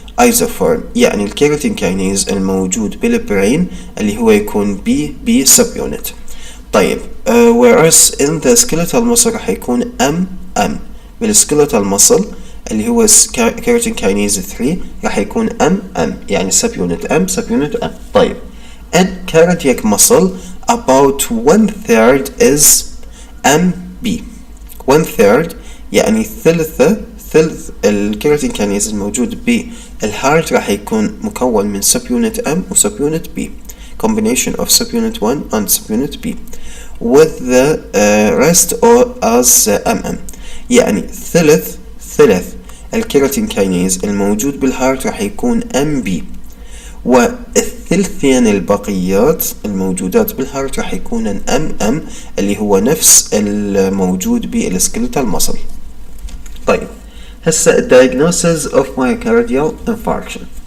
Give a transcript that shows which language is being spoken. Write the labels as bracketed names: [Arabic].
[Arabic] isoform يعني الكيراتين كاينيز الموجود بالبرين اللي هو يكون B subunit. طيب [English] whereas in the skeletal muscle [Arabic] راح يكون M بالskeletal muscle اللي هو كيراتين كاينيز 3 راح يكون M يعني subunit M. [English] طيب in cardiac muscle about 1/3 is MB. [Arabic] 1/3 يعني ثلث الكيراتين كاينيز الموجود بالهارت راح يكون مكون من subunit M و subunit B، [English] combination of subunit 1 and subunit B [Arabic] with the rest as MM. يعني ثلث الكيراتين كاينيز الموجود بالهارت راح يكون MB، والثلثين البقيات الموجودات بالهارت راح يكون MM اللي هو نفس الموجود بالسكيلتال ماسل. طيب هسه [English] diagnosis of myocardial infarction.